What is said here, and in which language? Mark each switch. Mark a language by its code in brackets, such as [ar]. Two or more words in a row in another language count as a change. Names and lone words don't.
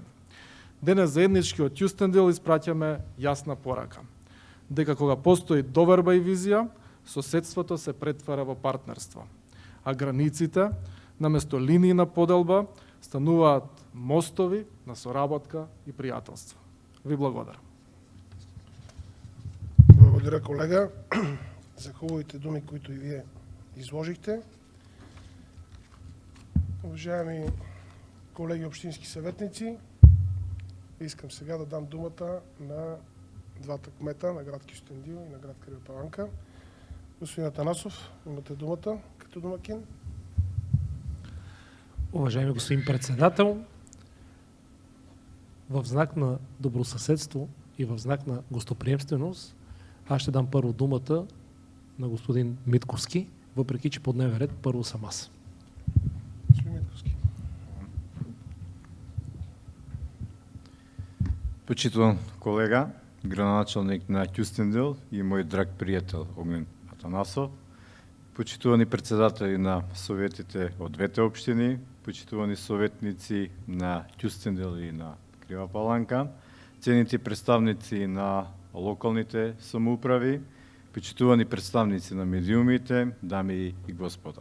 [mk] Денес заеднички од Ќустендил испраќаме јасна порака, дека кога постои доверба и визија, соседството се претвара во партнерство, а границите, наместо линии на поделба, стануваат мостови на соработка и пријателство. Ви благодарам. [bg] Благодаря, колега, за хубавите думи, които и вие изложихте. Уважаеми колеги общински съветници, искам сега да дам думата на двата кмета на град Кюстендил и на град Крива Паланка. Господин Атанасов, имате думата като домакин. Уважаеми господин председател, в знак на добросъседство и в знак на гостоприемственост, аз ще дам първо думата на господин Митковски, въпреки че по дневен ред първо съм аз. Господин Митковски. [mk] Почитуван колега, градоначалник на Ќустендил и мой драг приятел Огнен Атанасов, почитувани председатели на советите од двете општини, почитувани советници на Ќустендил и на Крива Паланка, цените представници на локалните самоуправи, почитувани представници на медиумите, дами и господа.